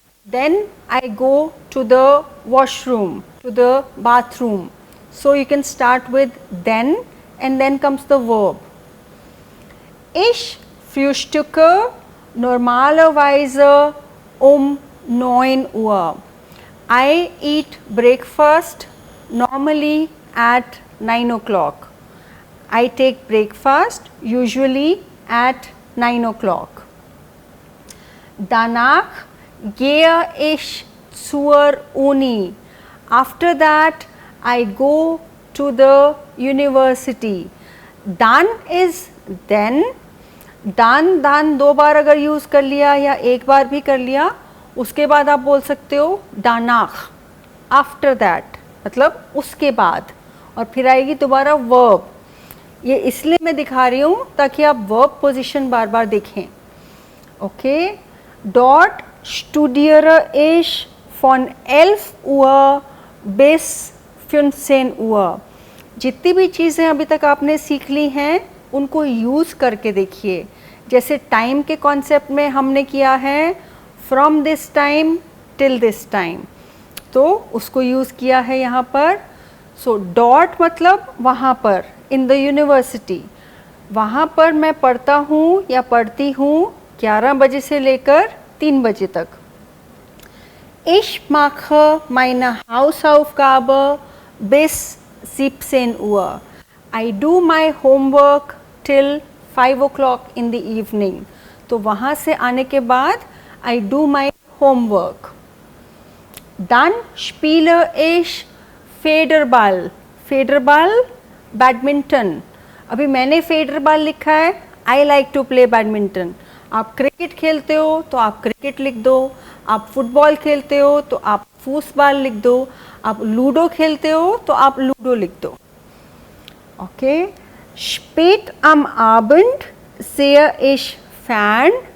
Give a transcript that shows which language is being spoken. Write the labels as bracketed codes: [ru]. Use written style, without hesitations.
[en] Then I go to the washroom, to the bathroom. So you can start with then and then comes the verb. [de] Ich frühstücke normalerweise um 9 Uhr. [en] I eat breakfast normally at 9 o'clock. I take breakfast usually at 9 o'clock. [de] Danach gehe ich zur Uni. [en] After that I go to the university. Dann is then. [hi] दान दो बार अगर use कर लिया या एक बार भी कर लिया, उसके बाद आप बोल सकते हो दानाख, [en] after that, [hi] मतलब उसके बाद. और फिर आएगी दोबारा वर्ब. ये इसलिए मैं दिखा रही हूँ ताकि आप वर्ब पोजीशन बार बार देखें. [de] ओके, dort studiere ich von 11 Uhr bis 15 Uhr. [hi] जितनी भी चीज़ें अभी तक आपने सीख ली हैं उनको यूज़ करके देखिए. जैसे टाइम के कॉन्सेप्ट में हमने किया है [en] from this time till this time, [hi] तो उसको यूज़ किया है यहाँ पर. सो डॉट मतलब वहाँ पर, [en] In the university. [hi] वहाँ पर मैं पढ़ता हूँ या पढ़ती हूँ 11 बजे से लेकर 3 बजे तक. [de] Ich mache meine Hausaufgabe bis 17 Uhr. [en] I do my homework till 5 o'clock in the evening. [hi] तो वहाँ से आने के बाद [en] I do my homework. [de] Dann spiele ich Federball. [hi] Federball, badminton. अभी मैंने फेडरबॉल लिखा है. [en] I like to play badminton. [hi] आप क्रिकेट खेलते हो तो आप क्रिकेट लिख दो. आप फुटबॉल खेलते हो तो आप फूसबॉल लिख दो. आप लूडो खेलते हो तो आप लूडो लिख दो. [en] Okay. [de] Spät am Abend sehe ich Fern.